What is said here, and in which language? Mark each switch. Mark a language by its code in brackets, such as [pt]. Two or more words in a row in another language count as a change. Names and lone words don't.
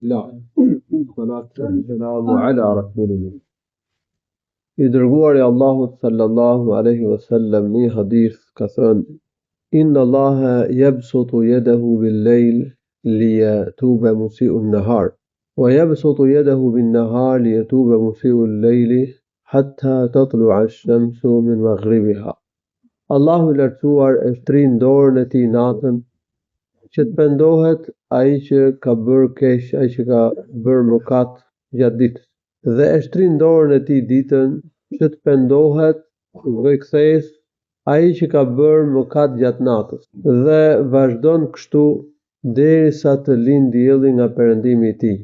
[ar] لا الصلاة والسلام على رسول الله. [sq] I dërguari Allahut [ar] صلى الله عليه وسلم [sq] një hadith ka thënë: [ar] إن الله يبسط يده بالليل ليتوب مسيء النهار ويبسط يده بالنهار ليتوب مسيء الليل حتى تطلع الشمس من مغربها. [sq] Allahu i lartësuar e shtrin dorën e tij natën që të pendohet ai që ka bërë keq, ai që ka bërë mëkat gjatë ditës, dhe e shtrin dorën e tij ditën që të pendohet lloj kthesë ai që ka bërë mëkat gjatë natës, dhe vazhdon kështu derisa të lind dielli nga perëndimi i tij.